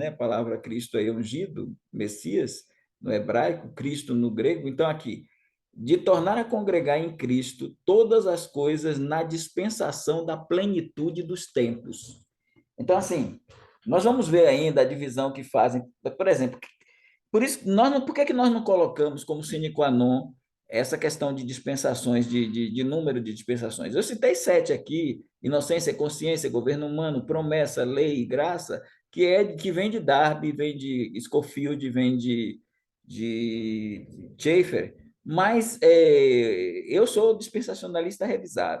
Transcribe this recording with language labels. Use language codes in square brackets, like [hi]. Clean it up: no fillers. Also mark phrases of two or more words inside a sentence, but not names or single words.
[pt] A palavra Cristo aí é ungido, Messias no hebraico, Cristo no grego. Então, aqui, de tornar a congregar em Cristo todas as coisas na dispensação da plenitude dos tempos. Então, assim, nós vamos ver ainda a divisão que fazem, por exemplo, por que nós não colocamos como [la] sine qua non [pt] essa questão de dispensações, de número de dispensações? Eu citei 7 aqui: inocência, consciência, governo humano, promessa, lei, graça, que vem de Darby, vem de Scofield, vem de Schaeffer, mas eu sou dispensacionalista revisado.